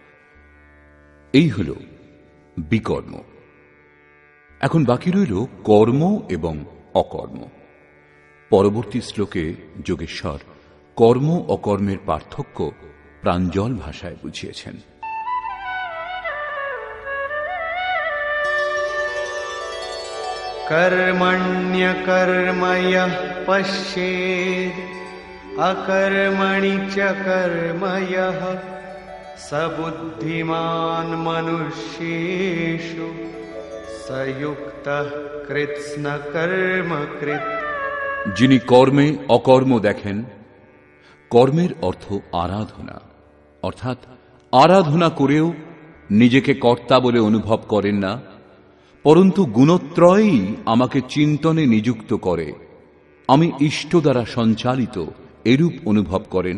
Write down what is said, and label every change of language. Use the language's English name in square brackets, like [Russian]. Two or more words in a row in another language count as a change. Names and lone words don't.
[Bangla] এই হল বিকর্ম। এখন বাকি রইল কর্ম এবং অকর্ম। পরবর্তী শ্লোকে যোগেশ্বর কর্ম অকর্মের পার্থক্য প্রাঞ্জল ভাষায় বুঝিয়েছেন। [Sanskrit] कर्मण्यकर्म यः पश्येत् अकर्मणि च कर्म यः स बुद्धिमान् मनुष्येषु स युक्तः कृत्स्नकर्मकृत्। [Bangla] যিনি কর্মে অকর্ম দেখেন, কর্মের অর্থ আরাধনা, অর্থাৎ আরাধনা করেও নিজেকে কর্তা বলে অনুভব করেন না, পরন্তু গুণত্রয়ই আমাকে চিন্তনে নিযুক্ত করে, আমি ইষ্ট দ্বারা সঞ্চালিত এরূপ অনুভব করেন।